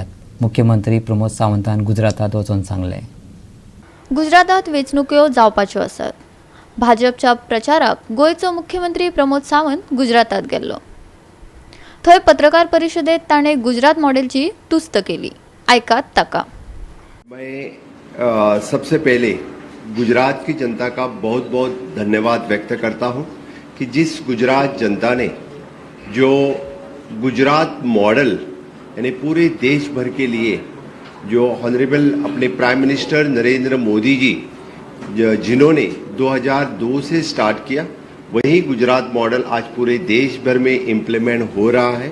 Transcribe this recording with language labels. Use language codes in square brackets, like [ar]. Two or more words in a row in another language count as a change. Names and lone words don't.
[kok] मुख्यमंत्री प्रमोद सावंतान गुजरातात वचून सांगलें. गुजरातात वेंचणुको जावपाच्यो आसात. भाजपच्या प्रचाराक गोंयचो मुख्यमंत्री प्रमोद सावंत गुजरातात गेल्लो. थंय पत्रकार परिशदेत ताणें गुजरात मॉडेलची तुस्त केली. ऐकात ताका. [hi] मैं सबसे पहले गुजरात की जनता का बहुत बहुत धन्यवाद व्यक्त करता हूं कि जिस गुजरात जनता ने जो गुजरात मॉडल यानी पूरे देश भर के लिए जो ऑनरेबल अपने [en] prime minister [hi] नरेंद्र मोदी जी जिन्होंने 2002 से स्टार्ट किया, वही गुजरात मॉडल आज पूरे देश भर में इम्प्लीमेंट हो रहा है.